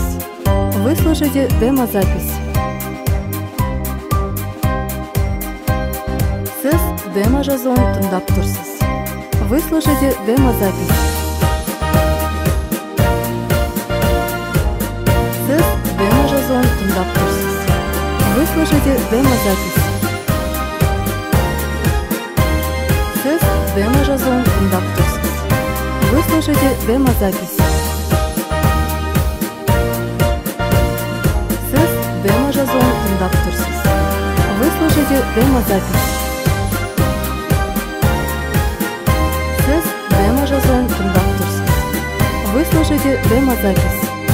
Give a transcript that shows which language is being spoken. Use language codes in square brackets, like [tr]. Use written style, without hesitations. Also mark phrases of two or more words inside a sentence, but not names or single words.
[ru] Вы слушаете демо-запись. [kk] Сіз демо-жазуын тыңдап тұрсыз. [ru] Вы слушаете демо-запись. [kk] Сіз демо-жазуын тыңдап тұрсыз. [ru] Вы слушаете демо-запись. [kk] Сіз демо-жазуын тыңдап тұрсыз. [ru] слушаете демозапись. [kk] Сіз демо жазуын тыңдап тұрсыз. [ru] Вы слушаете демозапись. [kk] Сіз демо жазуын тыңдап тұрсыз. [ru] Вы слушаете демозапись.